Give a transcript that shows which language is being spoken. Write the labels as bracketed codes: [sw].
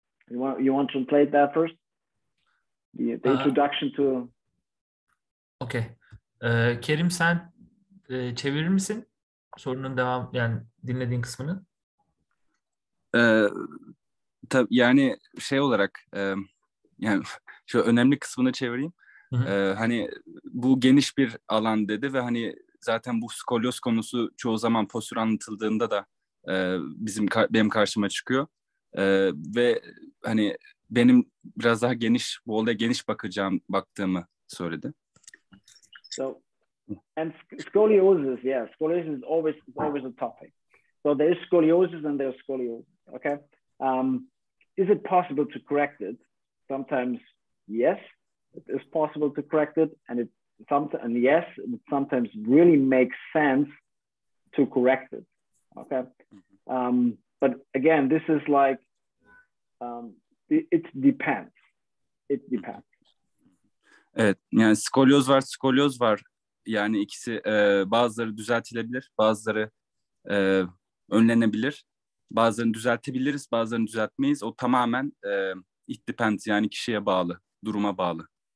[en] You want to translate that first? The introduction to... Okay. [tr] Kerim, sen çevirir misin? Sorunun devam, yani dinlediğin kısmını. Tabii yani şey olarak yani şu önemli kısmını çevireyim. Hani bu geniş bir alan dedi ve hani zaten bu skolyoz konusu çoğu zaman postür anlatıldığında da benim karşıma çıkıyor. Ve hani benim biraz daha geniş, bu olaya geniş baktığımı söyledi. [en] So, and scoliosis, yeah, scoliosis is always a topic. So there is scoliosis and there's scoliosis, okay? Is it possible to correct it? Sometimes, yes, it is possible to correct it, and yes, it sometimes really makes sense to correct it, okay? But again, this is like, it depends. It depends. [tr] Evet, yani skolyoz var. Yani ikisi bazıları düzeltilebilir, bazıları önlenebilir. Bazılarını düzeltebiliriz, bazılarını düzeltmeyiz. O tamamen [en] it depends, [tr] yani kişiye bağlı, duruma bağlı.